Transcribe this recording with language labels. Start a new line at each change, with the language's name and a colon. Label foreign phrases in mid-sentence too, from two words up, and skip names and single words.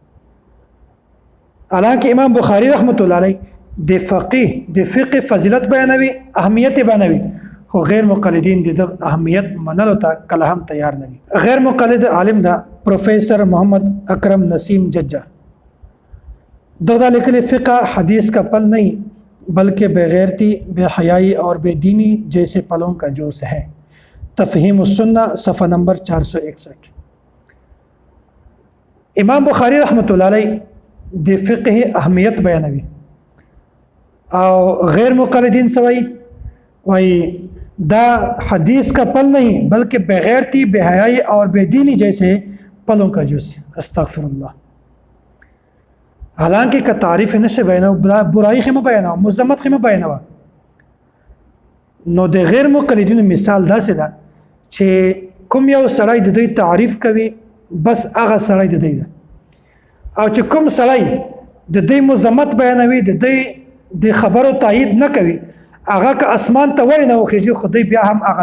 Pashto: الانکه امام بخاری
Arabic: رحمت الله علیه
Pashto: د فقه فضیلت بیانوي اهمیت بیانوي خو غیر مقلدین د اهمیت منلو ته کله هم تیار نه دي غیر مقلد عالم دا پروفیسر محمد اکرم نسیم ججا دغه لیکل
Urdu: فقہ حدیث کا پل نہیں بلکہ بغیرتی بے حیائی اور بے دینی جیسے پلوں کا جوش ہے تفہیم السنہ صفحہ نمبر 461
Pashto: امام بخاری
Arabic: رحمت اللہ علیہ
Pashto: د فقه اهمیت بیانوي او غیر مقلدین سوئی وای دا
Urdu: حدیث کا پل نہیں بلکہ بغیرتی بے حیائی اور بے دینی جیسے پلوں کا جوش
Arabic: استغفر اللہ
Pashto: حالانکه که تعریف نشه بیانو برائی خیمه بیانو مذمت خیمه بیانو نو د غیر مقلدین مثال داسې ده چې کوم یو سړی د دوی تعریف کوي بس هغه سړی د دوی ده او چې کوم سړی د دوی مذمت بیانوي د دوی د خبرو تایید نه کوي هغه که اسمان ته وای نه وخیږي خو دوی بیا هم هغه